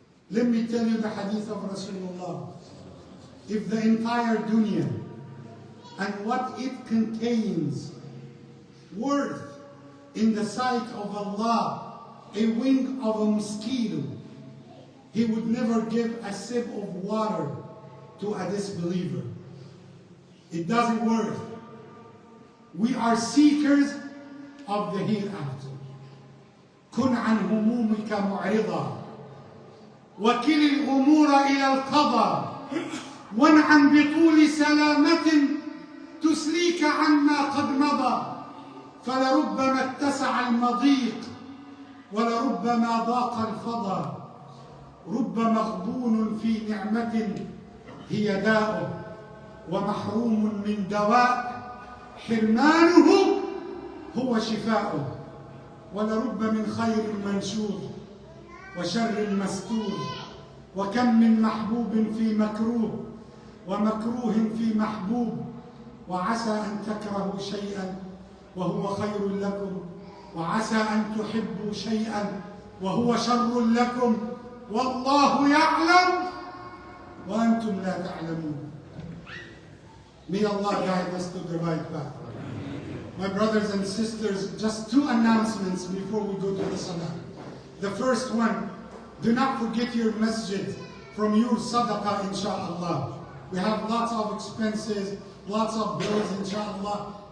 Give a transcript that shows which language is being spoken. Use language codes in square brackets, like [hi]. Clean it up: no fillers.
[en] Let me tell you the hadith of Rasulullah. If the entire dunya and what it contains worth in the sight of Allah a wing of a mosquito, He would never give a sip of water to a disbeliever. It doesn't work. We are seekers of the hereafter. [ar] كن عن همومك معرضا وكل الأمور إلى القضاء وانعم بطول سلامة تسليك عما قد مضى فلربما اتسع المضيق ولربما ضاق الفضا رب مغبون في نعمة هي داؤه ومحروم من دواء حرمانه هو شفاؤه ولرب من خير منشور وشر مستور وكم من محبوب في مكروه ومكروه في محبوب وعسى أن تكرهوا شيئا وهو خير لكم وعسى أن تحبوا شيئا وهو شر لكم والله يعلم وأنتم لا تعلمون. [en] May Allah guide us to the right path. My brothers and sisters, just two announcements before we go to the salah. The first one, do not forget your masjid from your sadaqah, inshaAllah. We have lots of expenses, lots of bills, inshaAllah.